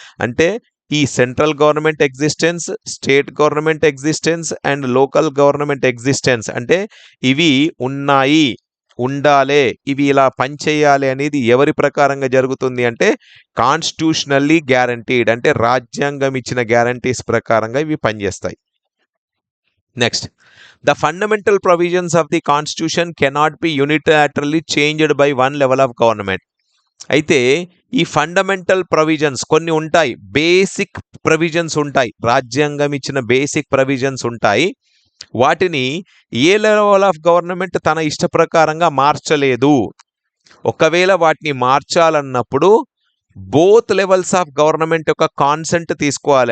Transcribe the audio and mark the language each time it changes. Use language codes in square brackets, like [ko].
[te] అంటే ఈ central government existence, state government existence and local government existence అంటే ఇవి ఉన్నాయి, ఉండాలి, ఇవి ఇలా పనిచేయాలి అనేది ఎవరి ప్రకారంగా జరుగుతుంది అంటే కాన్స్టిట్యూషనల్లీ గ్యారంటీడ్. అంటే రాజ్యాంగం ఇచ్చిన గ్యారంటీస్ ప్రకారంగా ఇవి పనిచేస్తాయి. [en] Next, the fundamental provisions of the constitution cannot be unilaterally changed by one level of government. [te] అయితే ఈ ఫండమెంటల్ ప్రొవిజన్స్ కొన్ని ఉంటాయి, బేసిక్ ప్రొవిజన్స్ ఉంటాయి, రాజ్యాంగం ఇచ్చిన బేసిక్ ప్రొవిజన్స్ ఉంటాయి. వాటిని ఏ లెవెల్ ఆఫ్ గవర్నమెంట్ తన ఇష్ట ప్రకారంగా మార్చలేదు. ఒకవేళ వాటిని మార్చాలన్నప్పుడు బోత్ లెవెల్స్ ఆఫ్ గవర్నమెంట్ యొక్క కాన్సెంట్ తీసుకోవాలి.